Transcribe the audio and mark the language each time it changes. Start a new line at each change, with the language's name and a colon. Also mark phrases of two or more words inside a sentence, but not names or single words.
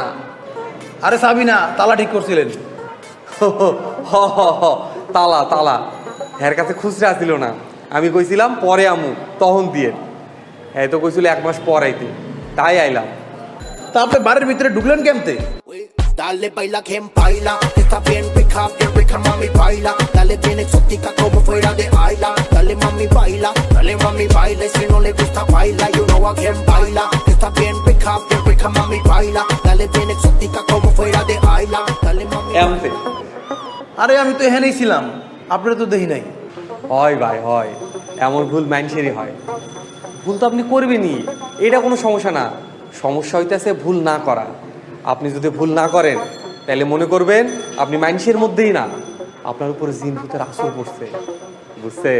Bangla: আরে চাবি না, তালা ঠিক করছিলেন। তালা তালা এর কাছে খুচরা ছিল না, আমি কইছিলাম পরে আমু, তখন দিয়ে। হ্যাঁ তো কইছিল 1 মাস পর আইতে, তাই আইলাম। তা আপনি বাড়ির ভিতরে ঢুকলেন কেমতে?
Spanish: Dale baila quien baila, está bien rica mami baila. Dale bien exótica como fuera de Ayla. Dale mami baila, y si no le gusta baila,
English: you know
Spanish: a quien baila. Está bien rica mami baila. Dale bien exótica como fuera de Ayla. Dale mami
Bangla: এমতে আরে আমি তো এখানেই ছিলাম, আপনারা তো দেখি নাই। হয় ভাই হয়, এমন ভুল মানুষেরই হয়। ভুল তো আপনি করবেনই, এটা কোনো সমস্যা না। সমস্যা হইতেছে ভুল না করা। আপনি যদি ভুল না করেন তাহলে মনে করবেন আপনি মানুষের মধ্যেই না, আপনার উপর জিন ভূতের আসর পড়ছে, বুঝছেন?